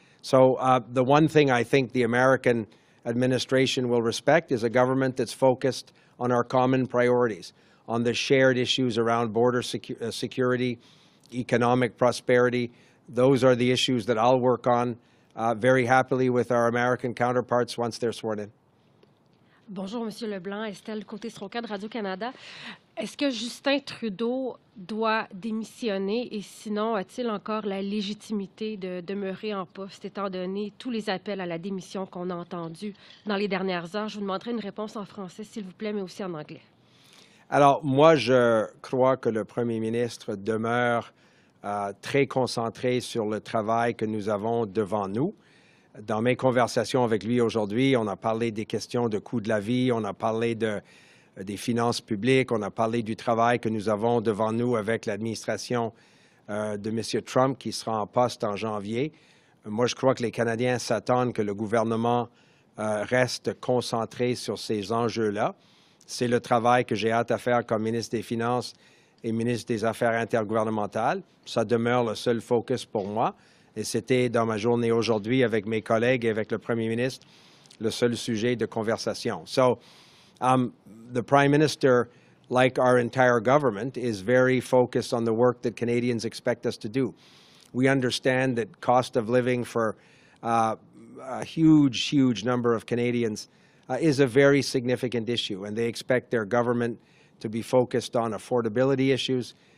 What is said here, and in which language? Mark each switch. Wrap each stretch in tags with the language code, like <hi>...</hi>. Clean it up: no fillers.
<en>So the one thing I think the American administration will respect is a government that's focused on our common priorities, on the shared issues around border security, economic prosperity. Those are the issues that I'll work on very happily with our American counterparts once they're sworn in.</en> <fr>Bonjour, Monsieur Leblanc. Estelle Côté-Stronca de Radio-Canada. Est-ce que Justin Trudeau doit démissionner et sinon a-t-il encore la légitimité de demeurer en poste étant donné tous les appels à la démission qu'on a entendus dans les dernières heures? Je vous demanderai une réponse en français, s'il vous plaît, mais aussi en anglais. Alors, moi, je crois que le Premier ministre demeure très concentré sur le travail que nous avons devant nous. Dans mes conversations avec lui aujourd'hui, on a parlé des questions de coût de la vie, on a parlé des finances publiques, on a parlé du travail que nous avons devant nous avec l'administration de M. Trump qui sera en poste en janvier. Moi, je crois que les Canadiens s'attendent que le gouvernement reste concentré sur ces enjeux-là. C'est le travail que j'ai hâte à faire comme ministre des Finances et ministre des Affaires intergouvernementales. Ça demeure le seul focus pour moi. Et c'était dans ma journée aujourd'hui avec mes collègues et avec le Premier ministre le seul sujet de conversation.</fr> <en>So, the Prime Minister, like our entire government, is very focused on the work that Canadians expect us to do. We understand that cost of living for a huge number of Canadians is a very significant issue, and they expect their government to be focused on affordability issues.</en>